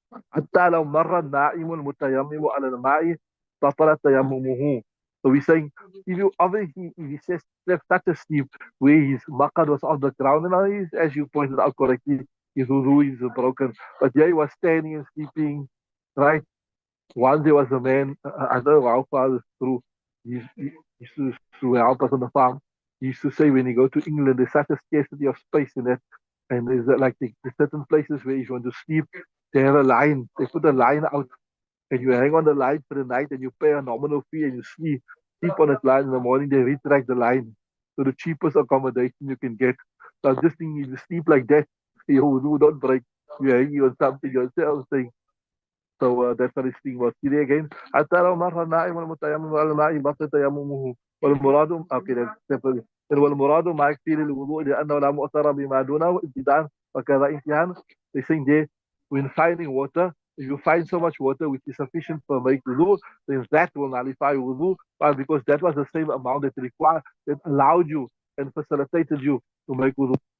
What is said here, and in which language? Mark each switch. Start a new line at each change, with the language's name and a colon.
Arabic: حتى لو مر النائم المتيمم على الماء بطل تيممه.
English: So we're saying, if you obviously, if he says such a sleep where his maqad was on the ground, and as you pointed out correctly, his wudu is broken. But yeah, he was standing and sleeping, right? Once there was a man, I don't know how far this through, he used to help us on the farm. He used to say when you go to England, there's such a scarcity of space in that. And there's like there's certain places where if you want to sleep, they have a line. They put a line out and you hang on the line for the night and you pay a nominal fee and you sleep on that line in the morning. They retract the line. So the cheapest accommodation you can get. So I'm just thinking, if you sleep like that, you don't break. You're hanging on something yourself. Saying, so that's what his thing was. See there again.
Arabic: حتى لو مر النائم المتيمم على الماء بطل تيممه والمراد
English: okay that's separate.
Arabic: والمراد ما يكفي للوضوء لأنه لا مؤثر بما دونه ابتداء وكذا انتهاء.
English: They saying there when finding water, if you find so much water which is sufficient for make wudu, then that will nullify wudu. Why? Because that was the same amount that required that allowed you and facilitated you to make wudu.